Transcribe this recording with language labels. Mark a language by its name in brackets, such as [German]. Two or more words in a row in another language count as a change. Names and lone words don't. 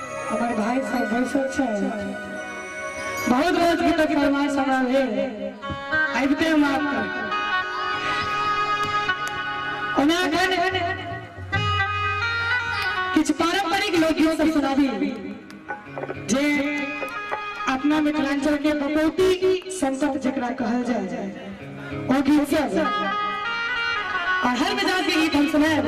[Maithili] हमारे भाई सब बैसल छै बहुत रोज की तक फरमाइश हमरा भेल आबिते मात्र ओना अखन किछु पारंपरिक लोकगीत सब सुनाबी जे अपना मिथिलांचल के भगवती संकट जकरा कहल जाए ओ गीत सब और हर मिजाज के गीत हम सुनाए।